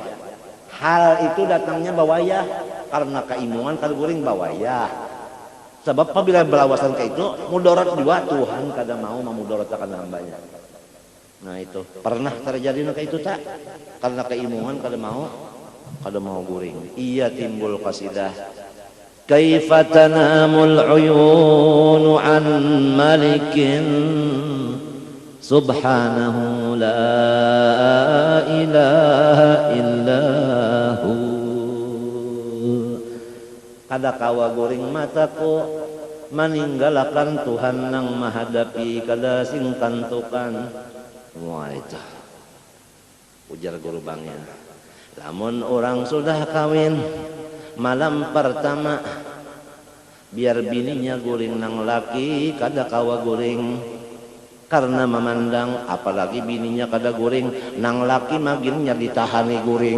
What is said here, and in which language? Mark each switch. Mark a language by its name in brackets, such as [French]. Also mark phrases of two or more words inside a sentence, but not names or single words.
[Banjar] Hal itu datangnya bawayah karena kaimungan kada guring bawayah. Sebab apabila belawasan ke itu mudarat juga Tuhan kada mau memudaratkan hambanya. Nah itu pernah terjadi ke itu tak? Karena keimungan kada mau guring. Iya timbul qasidah. [Arabic] كيف تنام العيون عن ملك سبحانه لا إله إلا هو. [Banjar] Kada kawa guring mataku meninggalkan Tuhan nang menghadapi kada sing kantukan. Wah itu ujar guru bangnya. Lamun orang sudah kawin malam pertama biar bininya guring nang laki kada kawa guring karena memandang apalagi bininya kada guring nang laki maginnya ditahani guring.